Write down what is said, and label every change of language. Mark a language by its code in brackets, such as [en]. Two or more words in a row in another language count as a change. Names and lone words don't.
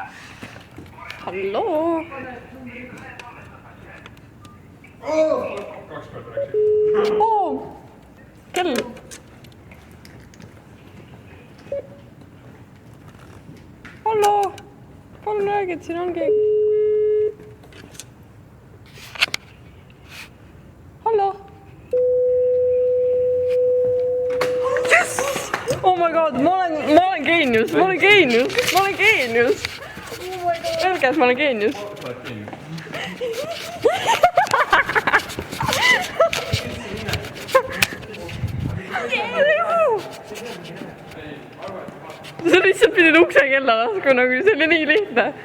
[et] Halloo! Oo! Kell! Halloo! Palun räägi, et siin on keegi. Halloo! Yes! [en] Oh my god, [et] ma olen geenius, ma olen geenius. Öelge, et ma olen geenius. Sa lihtsalt pidid ukse kella lasku, nagu see oli nii lihtne.